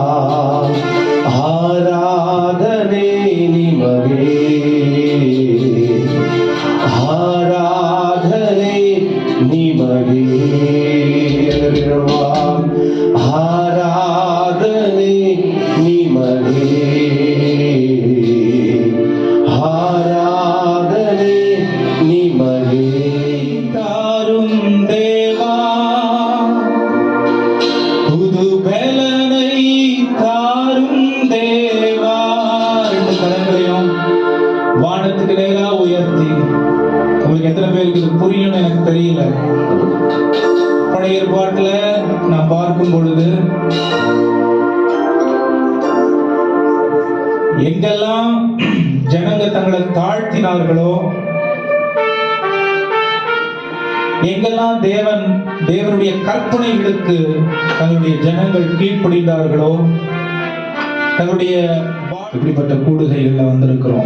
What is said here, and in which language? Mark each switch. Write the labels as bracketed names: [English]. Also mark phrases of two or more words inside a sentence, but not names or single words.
[Kannada] ಆರಾಧನೆ ನಿಮಗೆ, ಆರಾಧನೆ ನಿಮಗೆ, ಆರಾಧನೆ ನಿಮಗೆ, ಆರಾಧನೆ ನಿಮಗೆ. [Tamil] தாரும் தேவா புது பலனை தாரும் தேவா. ரெண்டு கரங்களையும் வானத்துக்கு நேரா உயர்த்தி, உங்களுக்கு எத்தனை பேருக்கு இது புரியும் எனக்கு தெரியல. பழைய ஏற்பாட்டுல நான் பார்க்கும் பொழுது எங்கெல்லாம் ஜனங்க தங்களை தாழ்த்தினார்களோ, எங்கெல்லாம் தேவனுடைய கற்பனைகளுக்கு தங்களுடைய ஜனங்கள் கீழ்ப்படிந்தார்களோ, தங்களுடைய இப்படிப்பட்ட கூடுகைகள்ல வந்திருக்கிறோம்.